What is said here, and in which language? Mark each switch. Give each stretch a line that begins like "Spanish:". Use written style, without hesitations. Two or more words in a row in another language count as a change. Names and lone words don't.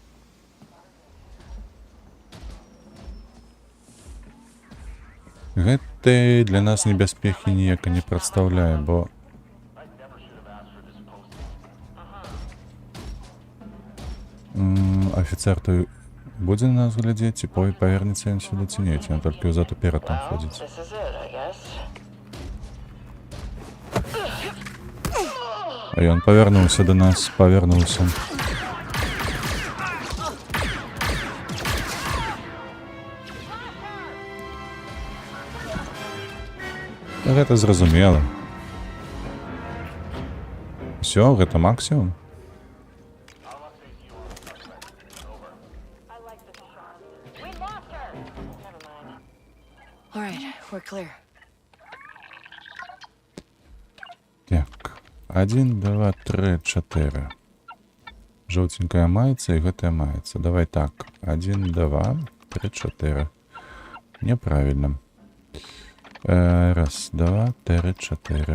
Belarusian: Гэта гэтый для нас небяспекі ніяка не прадстаўляе, бо афіцер той будзе на нас глядзець, ці павернецца ён сюды ці не, ці ён толькі ўзад уперад там ходзіць.
English: This is it, I guess.
Belarusian: А ён павярнуўся да нас, павярнуўся. Гэта зразумела. Усё, гэта максімум.
English: All right, we're clear.
Belarusian: Так, 1, 2, 3, 4. Жоўценькая маецца і гэтая маецца. Давай так, 1, 2, 3, 4. Неправільна. Раз, два, 3, 4.